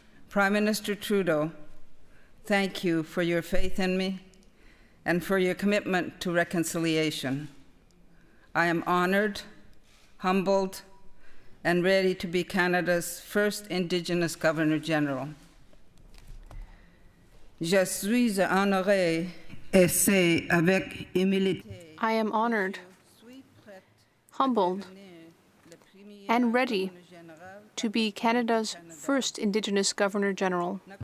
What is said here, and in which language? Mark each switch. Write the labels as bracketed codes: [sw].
[en] Prime Minister Trudeau, thank you for your faith in me and for your commitment to reconciliation. I am honored, humbled, and ready to be Canada's first Indigenous Governor-General. [fr] Je suis honoré et c'est avec humilité. [en] I am honored, humbled, and ready to be Canada's first Indigenous Governor-General.